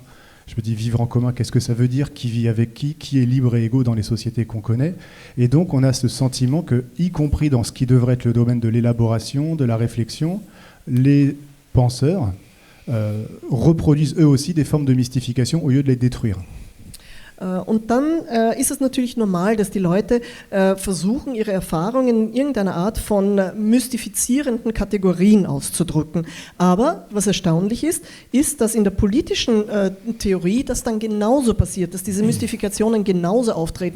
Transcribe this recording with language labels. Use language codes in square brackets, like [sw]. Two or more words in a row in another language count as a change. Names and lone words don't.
[fr] Je me dis, vivre en commun, qu'est-ce que ça veut dire ? Qui vit avec qui est libre et égaux dans les sociétés qu'on connaît ? Et donc, on a ce sentiment que, y compris dans ce qui devrait être le domaine de l'élaboration, de la réflexion, les penseurs reproduisent eux aussi des formes de mystification au lieu de les détruire. [de] Und dann ist es natürlich normal, dass die Leute versuchen, ihre Erfahrungen in irgendeiner Art von mystifizierenden Kategorien auszudrücken. Aber was erstaunlich ist, dass in der politischen Theorie das dann genauso passiert, dass diese Mystifikationen genauso auftreten.